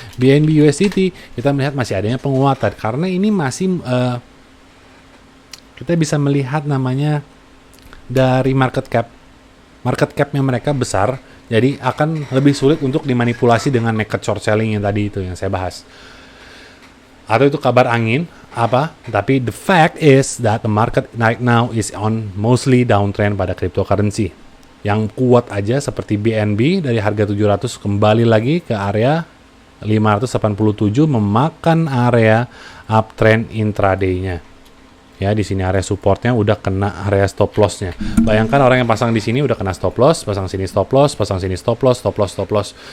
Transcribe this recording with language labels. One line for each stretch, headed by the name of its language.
Indonesian: BNB USDT kita melihat masih adanya penguatan karena ini masih kita bisa melihat namanya dari market capnya mereka besar, jadi akan lebih sulit untuk dimanipulasi dengan naked short selling yang tadi itu yang saya bahas. Atau itu kabar angin apa?
English: Tapi the fact is that the market right now is on mostly downtrend pada cryptocurrency.
Indonesian: Yang kuat aja seperti BNB dari harga 700 kembali lagi ke area 587 memakan area uptrend intraday-nya. Ya, di sini area supportnya udah kena area stop loss-nya. Bayangkan orang yang pasang di sini udah kena stop loss, pasang sini stop loss, pasang sini stop loss, stop loss, stop loss.